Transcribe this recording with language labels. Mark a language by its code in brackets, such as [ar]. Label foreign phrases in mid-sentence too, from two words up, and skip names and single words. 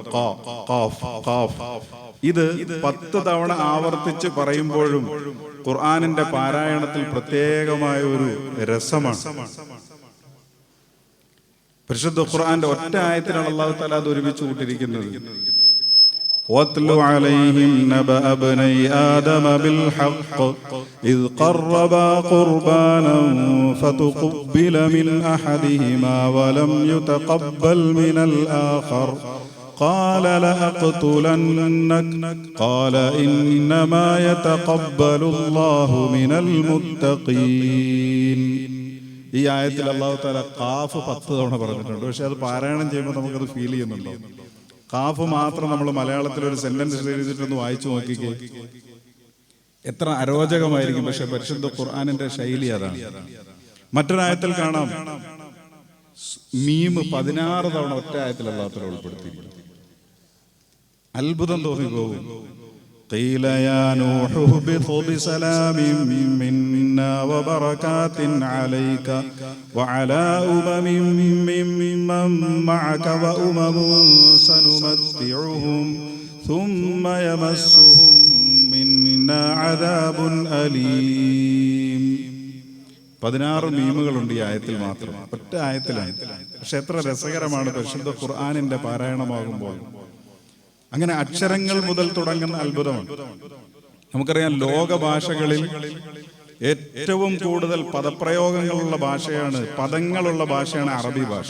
[ml] ഖാഫ്. ഇത് 10 തവണ ആവർത്തിച്ച് പറയുമ്പോഴും ഖുർആനിന്റെ പാരായണത്തിൽ പ്രത്യേകമായ ഒരു രസമാണ്. പരിശുദ്ധ ഖുർആന്റെ ഒറ്റ ആയത്തിലാണ് [ar] الله تعالى [ml] അത് ഒരുമിച്ച് കൂട്ടിയിരിക്കുന്നത്. [ar] وَاتْلُ عَلَيْهِمْ نَبَأَ ابْنَيْ آدَمَ بِالْحَقِّ إِذْ قَرَّبَا قُرْبَانًا فَتُقُبِّلَ مِنْ أَحَدِهِمَا وَلَمْ يُتَقَبَّلْ مِنَ الْآخَرِ قَالَ لَأَقْتُلَنَّكَ قَالَ إِنَّمَا يَتَقَبَّلُ اللَّهُ مِنَ الْمُتَّقِينَ. [ml] ഈ ആയത്തിൽ [ar] الله تعالى [ml] ഖാഫ് 10 തവണ പറഞ്ഞിട്ടുണ്ട്. പക്ഷെ അത് പാരായണം ചെയ്യുമ്പോൾ നമുക്കത് ഫീൽ ചെയ്യുന്നുണ്ടോ? ഖാഫ് മാത്രം നമ്മൾ മലയാളത്തിൽ ഒരു സെന്റൻസ് എഴുതിയിട്ടൊന്ന് വായിച്ചു നോക്കിക്കേ, എത്ര അരോചകമായിരിക്കും. പക്ഷെ പരിശുദ്ധ ഖുർആനിന്റെ ശൈലി അതാണ്. മറ്റൊരായത്തിൽ കാണാം മീം 16 തവണ ഒറ്റ ആയത്തിൽ [ar] الله تعالى [ml] ഉൾപ്പെടുത്തിയിരിക്കുന്നു. അത്ഭുതം തോന്നിപ്പോകും. [ar] قيل يا نوح اهبط بسلام منا وبركات عليك وعلى ممن معك وأمم سنمتعهم ثم يمسهم منا عذاب أليم. [ml] 16 മീമുകളുണ്ട് ഈ ആയത്തിൽ മാത്രം, ഒറ്റ ആയത്തിലാണ്. പക്ഷെ എത്ര രസകരമാണ് പരിശുദ്ധ ഖുർആനിന്റെ പാരായണമാകുമ്പോൾ. അങ്ങനെ അക്ഷരങ്ങൾ മുതൽ തുടങ്ങുന്ന അത്ഭുതമാണ്. നമുക്കറിയാം, ലോക ഭാഷകളിൽ ഏറ്റവും കൂടുതൽ പദപ്രയോഗങ്ങളുള്ള ഭാഷയാണ്, പദങ്ങളുള്ള ഭാഷയാണ് അറബി ഭാഷ.